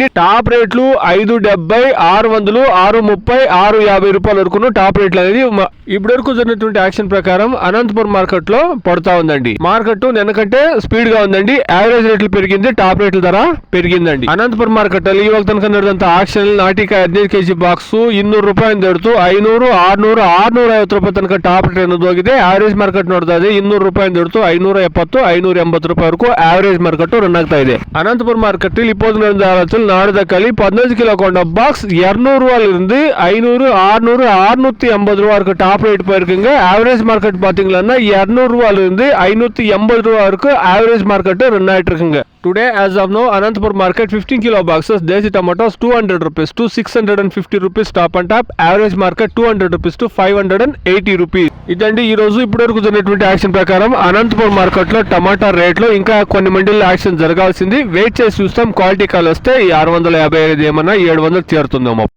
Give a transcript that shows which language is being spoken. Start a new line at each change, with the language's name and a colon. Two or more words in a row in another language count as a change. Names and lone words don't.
Telugu: టాప్ రేట్లు 570, 600, 630, 650 రూపాయల వరకు టాప్ రేట్లు అనేది ఇప్పటి వరకు జరిగినటువంటి యాక్షన్ ప్రకారం అనంతపురం మార్కెట్ లో పడతా ఉందండి. మార్కెట్ నిన్నకంటే స్పీడ్ గా ఉందండి. యావరేజ్ రేట్లు పెరిగింది, టాప్ రేట్ల ధర పెరిగిందండి.
Kannada: అనంతపురం మార్కెట్ లో ఈ వక్త ನಡೆದಂತ ఆక్షన్ నాటికాయ 15 కేజీ బాక్స్ 200 రూపాయలు దొరుకుతూ 500, 600, 650 ರೂಪಾಯಿ ತನಕ ಟಾಪ್ ರೇಟ್ ಅನ್ನೋದು ಹೋಗಿದೆ.
English: average market
Kannada: ನೋಡ್ತಾ ಇದೆ 200 ರೂಪಾಯಿ ದೊರೆತು 570, 580 ರೂಪಾಯಿ ವರೆಗೂ
English: average market run
Kannada: ಆಗ್ತಾ ಇದೆ.
Tamil: அனந்தபுரம் மார்க்கெட்டில் இப்போது நடந்த ஆரத்தில் நாடு தக்காளி 15 கிலோ கொண்ட பாக்ஸ் 200 ரூபாயில இருந்து 500, 600, 650 ரூபாய் வரைக்கும்
English: top rate
Tamil: போயிருக்குங்க.
English: average market
Tamil: பாத்தீங்கன்னா 200 ரூபாயில இருந்து 580 ரூபாய் வரைக்கும்
English: average market run
Tamil: ஆயிட்டு இருக்குங்க.
English: Today as of now Anantapur market 15 kilo boxes desi tomatoes 200 rupees to 650 rupees top and top. Average market 200 rupees to 580 rupees.
Telugu: ఇదండి ఈ రోజు ఇప్పటివరకు జరిగినటువంటి యాక్షన్ ప్రకారం అనంతపురం మార్కెట్ లో టమాటా రేట్ లో ఇంకా కొన్ని మండీల్లో యాక్షన్ జరగాల్సింది. వెయిట్ చేసి చూస్తాం. క్వాలిటీ కాల్ వస్తే 655 ఏమన్నా 700 చేరుతుందేమో.